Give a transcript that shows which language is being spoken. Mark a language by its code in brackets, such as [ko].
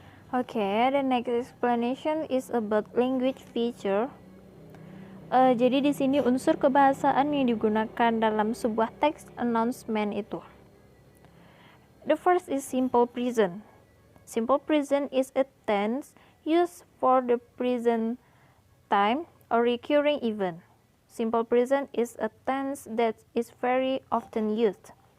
[en] Okay, the next explanation is about language feature. [id] Jadi di sini unsur kebahasaan yang digunakan dalam sebuah text announcement itu. [en] The first is simple present. Simple present is a tense used for the present time or recurring event. Simple present is a tense that is very often used.